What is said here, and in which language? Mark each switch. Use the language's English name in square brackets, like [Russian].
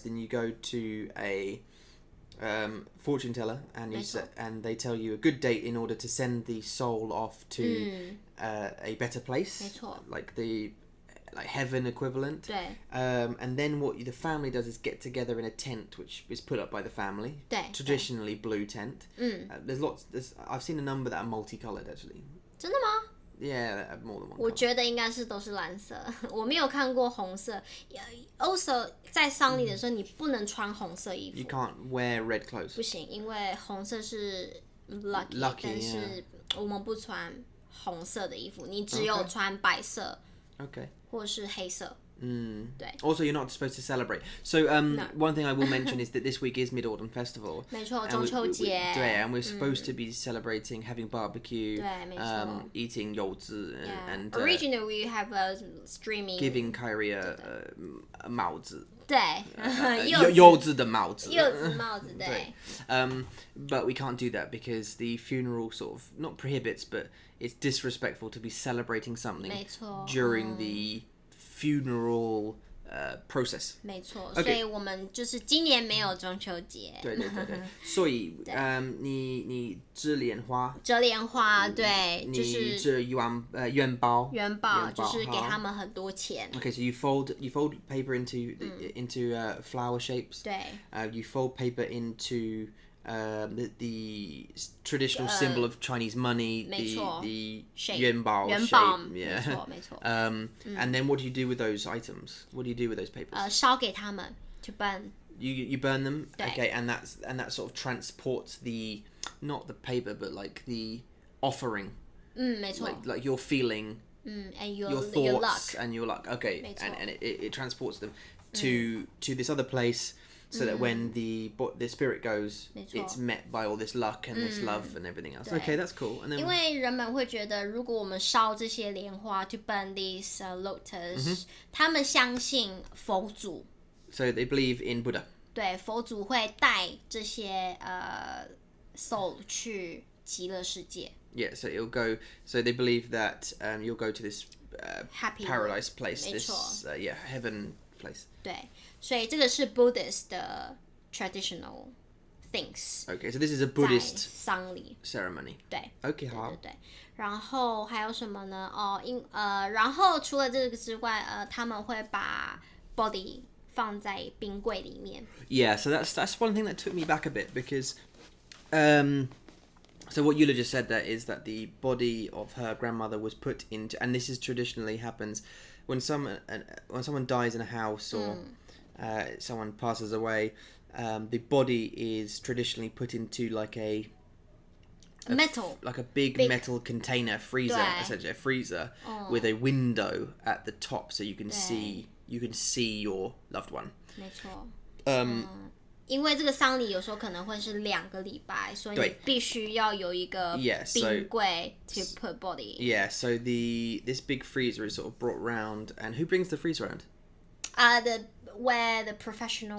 [English] Then you go to a fortune teller, and and they tell you a good date in order to send the soul off to a better place, [Chinese] 没错。 [English] like heaven equivalent. [Chinese] 对。 [English] And then what the family does is get together in a tent, which is put up by the family. [Chinese] 对。 [English] Traditionally blue tent. I've seen a number that are multicolored actually. [Chinese] 真的吗？ [English] Yeah, more than one. [Chinese] 我觉得应该是都是蓝色，我没有看过红色。 Also， 在丧礼的时候，你不能穿红色衣服。 [English] You can't wear red clothes. [Chinese] 不行，因为红色是 lucky 但是我们不穿红色的衣服，你只有穿白色。 [English] Okay. [Chinese] 或是黑色。对。 [English] Also, you're not supposed to celebrate. So, one thing I will mention is that this week is Mid-Autumn Festival. [Chinese] 没错，中秋节。 [English] 对 and we're supposed to be celebrating, having barbecue, [Chinese] 对，没错。 [English] eating 柚子 and originally we have a streaming. Giving Kyrie 帽子。 [Chinese] 对，柚子的帽子。柚子帽子，对。 [English] But we can't do that because the funeral sort of not prohibits, but it's disrespectful to be celebrating something [Chinese] 没错 [English] during the funeral process. [Chinese] 没错，所以我们就是今年没有中秋节。对。所以你折莲花。折莲花，对，就是你折元宝。元宝就是给他们很多钱。 [English] Okay, so you fold paper into flower shapes. [Chinese] 对。 [English] You fold paper into the traditional symbol of Chinese money, the 元宝 shape. Yeah. [Chinese] 没错。 [English] And then what do you do with those items? What do you do with those papers? [Chinese] 烧给他们 [English] to burn. You burn them. [Chinese] 对。 [English] Okay, and that sort of transports the not the paper but like the offering. [Chinese] 没错。 [English] Like your feeling. And your thoughts your luck. and your luck. Okay, [Chinese] 没错。 [English] and it transports them to this other place. So that when the spirit goes, it's met by all this luck and this love and everything else. Okay, that's cool. And then [Chinese] 因为人们会觉得，如果我们烧这些莲花 [English] to burn these lotus， [Chinese] 他们相信佛祖。 [English] So they believe in Buddha. [Chinese] 对，佛祖会带这些soul 去极乐世界。 [English] Yeah, so it'll go. So they believe that you'll go to this Happy paradise place. [Chinese] 没错。 [English] This heaven place. [Chinese] 对，所以这个是 Buddhist 的 [English] traditional things. Okay, so this is a Buddhist [Chinese] 丧礼 [English] ceremony. [Chinese] 对。 [English] Okay, 好。 [Chinese] 对。然后还有什么呢？然后除了这个之外，他们会把 body 放在冰柜里面。 [English] Yeah, so that's one thing that took me back a bit because, so what Eula just said there is that the body of her grandmother was put into, and this is traditionally happens when someone dies in a house or someone passes away, the body is traditionally put into like a big metal container freezer, essentially a freezer with a window at the top, so you can see your loved one. [Chinese] 没错。因为这个丧礼有时候可能会是2个礼拜，所以你必须要有一个冰柜 [English] to put body. Yeah, so this big freezer is sort of brought round, and who brings the freezer around? where the professional